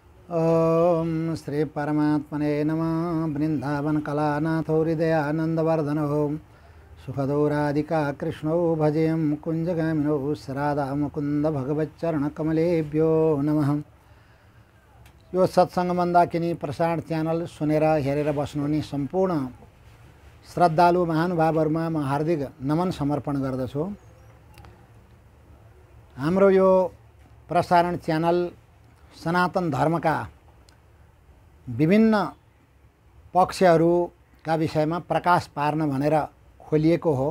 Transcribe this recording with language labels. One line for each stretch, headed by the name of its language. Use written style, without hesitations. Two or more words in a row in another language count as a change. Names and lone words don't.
Sanskrit: ओम श्री परमात्मने नमः। वृंदावन कलानाथो हृदयानंदवर्धनो सुखदो राधिका कृष्णो भजेयं कुंजगामिनो राधा मुकुंद भगवच्चरणकमलेभ्यो नमः।
Nepali: यो सत्संग मन्दाकिनी प्रसारण च्यानल सुनेर हेरेर बस्नुहुने सम्पूर्ण श्रद्धालु महानुभावहरुमा म हार्दिक नमन समर्पण गर्दछु। हाम्रो यो प्रसारण च्यानल सनातन धर्मका विभिन्न पक्षहरूका विषयमा प्रकाश पार्न भनेर खोलिएको हो।